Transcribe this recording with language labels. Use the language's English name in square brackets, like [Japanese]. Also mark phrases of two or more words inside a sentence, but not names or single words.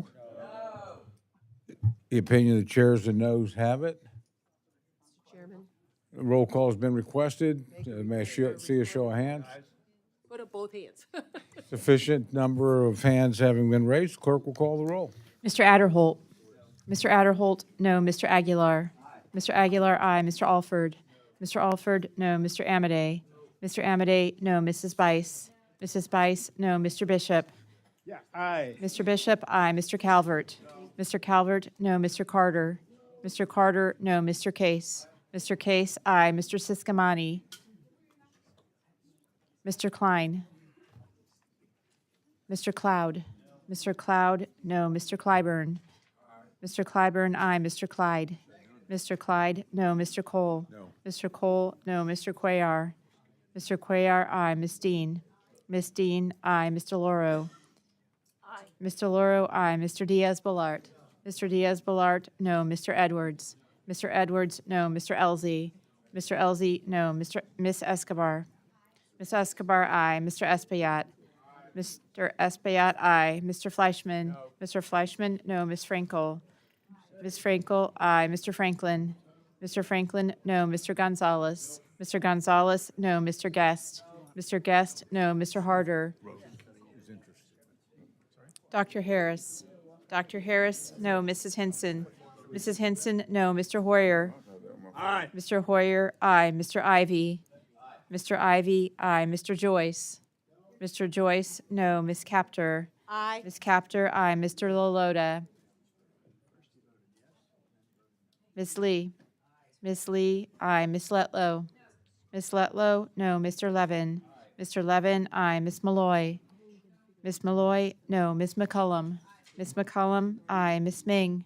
[English] No. The opinion of the chair is the noes have it. Chairman. Roll call has been requested. May I see a show of hands? Put up both hands. Sufficient number of hands having been raised, clerk will call the roll. Mr. Adderholt. Mr. Adderholt, no. Mr. Aguilar. Mr. Aguilar, aye. Mr. Alford. Mr. Alford, no. Mr. Amadei. Mr. Amadei, no. Mrs. Bice. Mrs. Bice, no. Mr. Bishop. Yeah, aye. Mr. Bishop, aye. Mr. Calvert. No. Mr. Calvert, no. Mr. Carter. Mr. Carter, no. Mr. Case. Mr. Case, aye. Mr. Siscamani. Mr. Klein. Mr. Cloud. Mr. Cloud, no. Mr. Clyburn. Mr. Clyburn, aye. Mr. Clyde. Mr. Clyde, no. Mr. Cole. No. Mr. Cole, no. Mr. Cuellar. Mr. Cuellar, aye. Ms. Dean. Ms. Dean, aye. Mr. Loro. Mr. Loro, aye. Mr. Diaz-Balart. Mr. Diaz-Balart, no. Mr. Edwards. Mr. Edwards, no. Mr. Elzey. Mr. Elzey, no. Miss Escobar. Miss Escobar, aye. Mr. Espaillat. Mr. Espaillat, aye. Mr. Fleischman. Mr. Fleischman, no. Miss Frankel. Miss Frankel, aye. Mr. Franklin. Mr. Franklin, no. Mr. Gonzalez. Mr. Gonzalez, no. Mr. Guest. Mr. Guest, no. Mr. Harder. Dr. Harris. Dr. Harris, no. Mrs. Henson. Mrs. Henson, no. Mr. Hoyer. Aye. Mr. Hoyer, aye. Mr. Ivy. Mr. Ivy, aye. Mr. Joyce. Mr. Joyce, no. Miss Capter. Aye. Miss Capter, aye. Mr. Loloda. Miss Lee. Miss Lee, aye. Miss Letlow. Miss Letlow, no. Mr. Levin. Mr. Levin, aye. Miss Malloy. Miss Malloy, no. Miss McCullum. Miss McCullum, aye. Miss Ming.